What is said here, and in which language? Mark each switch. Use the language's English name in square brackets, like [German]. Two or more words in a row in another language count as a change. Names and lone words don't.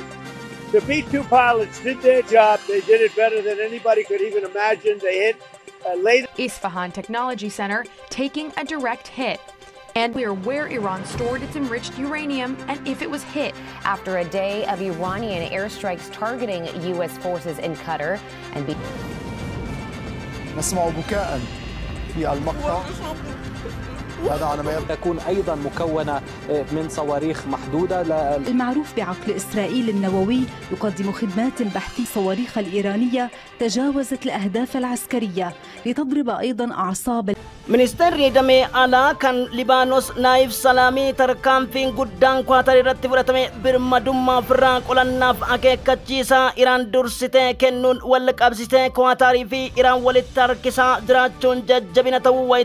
[English] The B-2 pilots did their job. They did it better than anybody could even imagine. They hit late. Isfahan Technology Center taking a direct hit. And we are where Iran stored its enriched uranium and if it was hit. After a day of Iranian airstrikes targeting U.S. forces in Qatar and [Arabic] نسمع بكاء في المقطع. هذا على ما تكون أيضا مكونة من صواريخ محدودة. المعروف بعقل إسرائيل النووي يقدم خدمات بحثية. الصواريخ الإيرانية تجاوزت الأهداف العسكرية لتضرب أيضا أعصاب. [Oromo] Ministeerri damee alaa kan Libaanos Naayif Salaamii tarkaanfiin guddaan Kwaatar irratti fudhatame birmadummaa ofirraa qolannaaf akeekkachiisaa Iraan dursitee kennuun wal qabsitee Kwaatarii fi Iraan walitti harkisaa jiraachuun jajjabina ta'uu wayita